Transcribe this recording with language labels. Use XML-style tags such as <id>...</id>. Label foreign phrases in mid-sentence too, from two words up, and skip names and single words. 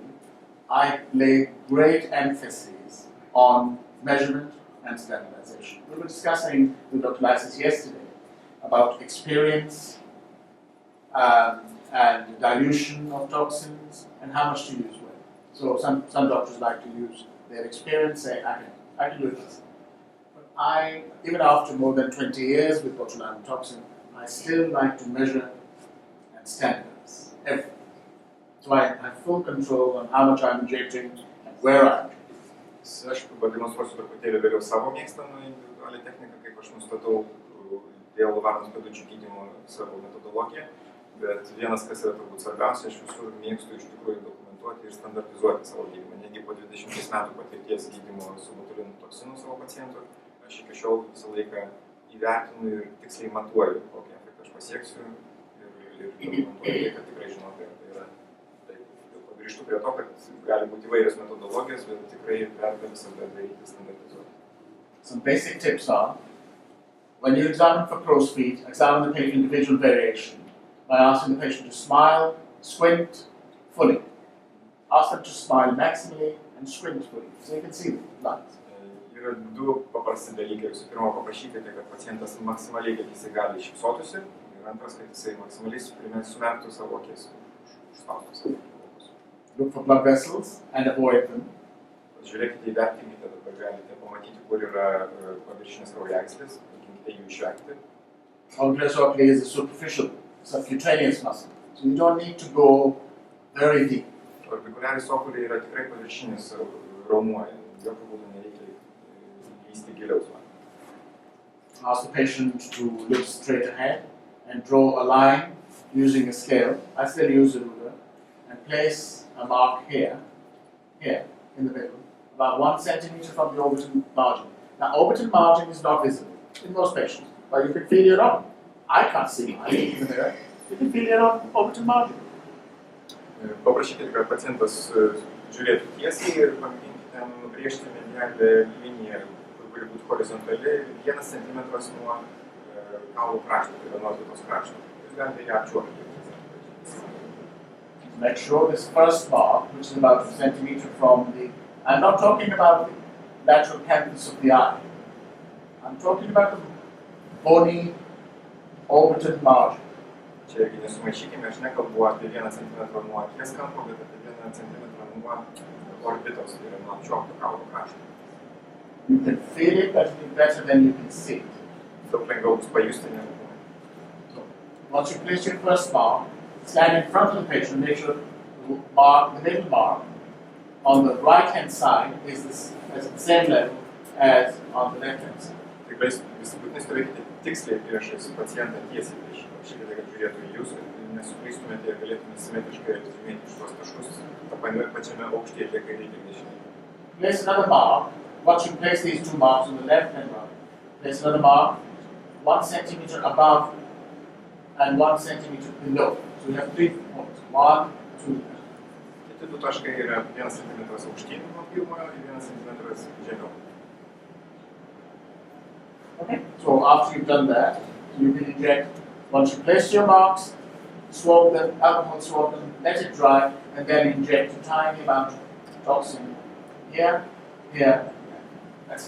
<en>I lay great emphasis on measurement and standardization. We were discussing with Dr. Lysis yesterday about experience and dilution of toxins and how much to use when. So some doctors like to use their experience, say, I can do this. But even after more than 20 years with botulinum toxin, I still like to measure and standardize everything. So I have full control on how much I'm injecting and where I'm injecting.</en> <lt>Aš pademonstruosiu truputėlį vėliau savo mėgstamą individualią techniką, kaip aš nustatau dėl varnos pėdučių gydymo savo metodologiją. Bet vienas, kas yra turbūt svarbiausia, aš visur mėgstu iš tikrųjų dokumentuoti ir standartizuoti savo gydymą. Negi po 20 metų patirties gydymo su botulino toksinu savo pacientų, aš iki šiol visą laiką įvertinu ir tiksliai matuoju, kokį efektą aš pasieksiu ir dokumentuoju tai, kad tikrai žinau, tai yra taip. Grįžtu prie to, kad gali būti įvairios metodologijos, bet tikrai verta visada daryti standartizuoti.</lt> <en>Some basic tips are, when you examine for crow's feet, examine the patient individual variation by asking the patient to smile, squint fully. Ask them to smile maximally and squint fully, so you can see the lines.</en> <lt>Yra du paprasti dalykai. Visų pirma, paprašykite, kad pacientas maksimaliai, kad jisai gali šypsotųsi. Ir antras, kad jisai maksimaliai sumerktų savo akis, užspaustų savo akis.</lt> <en>Look for blood vessels and avoid them.</en> <lt>Žiūrėkite, įvertinkite, dabar galite pamatyti, kur yra paviršinės kraujagyslės, mėginkite jų išvengti.</lt> <en>Ankylosing spondylitis is a superficial subcutaneous muscle, so you don't need to go very deep.</en> <lt>Orbikuliaris okuliai yra tikrai paviršinis raumuo, jokių būdų nereikia lysti giliau.</lt> <en>Ask the patient to look straight ahead and draw a line using a scale. I still use a ruler and place a mark here in the middle, about 1 centimeter from the orbital margin. Now, orbital margin is not visible in most patients, but you can feel your own. I can't see mine in the mirror. You can feel your own orbital margin.</en> <lt>Paprašykite, kad pacientas žiūrėtų tiesiai ir pamėginkite nubrėžti medialią liniją, kuri būtų horizontali 1 centimetras nuo kaulo krašto, tai yra nuo kitos krašto. Jūs galite ją apčiuopti.</lt> <en>Make sure this first mark, which is about 1 centimeter from the, I'm not talking about the lateral canthus of the eye. I'm talking about the bony orbital margin.</en> <lt>Čia irgi nesumaišykime, aš nekalbu apie 1 centimetrą nuo akies kampo, bet apie 1 centimetrą nuo orbitos, tai yra nuo apčiuopto kaulo krašto.</lt> <en>You can feel it better than you can see it.</en> <lt>Daug lengviau bus pajusti negu.</lt> <en>So, once you place your first mark, stand in front of the patient, make sure the middle mark on the right hand side is at the same level as on the left hand side.</en> <lt>Tikrai būtinai stovėkite tiksliai priešais pacientą tiesiai prieš. Paprašykite, kad žiūrėtų į jūs, kad nesuklystumėte ir galėtumėte simetriškai atžymėti šitos taškus pačiame aukštyje, tiek kairėje, tiek dešinėje.</lt> <en>Place another mark. Once you place these two marks on the left and right, place another mark 1 centimeter above and 1 centimeter below. So you have 3 points. 1, 2, 3.</en> <lt>Kiti du taškai yra 1 centimetras aukštyn nuo pirmojo ir 1 centimetras žemiau.</lt> <en>Okay. So after you've done that, you can inject. Once you place your marks, swab them, alcohol swab them, let it dry, and then inject a tiny amount of toxin here, here. That's it.</en>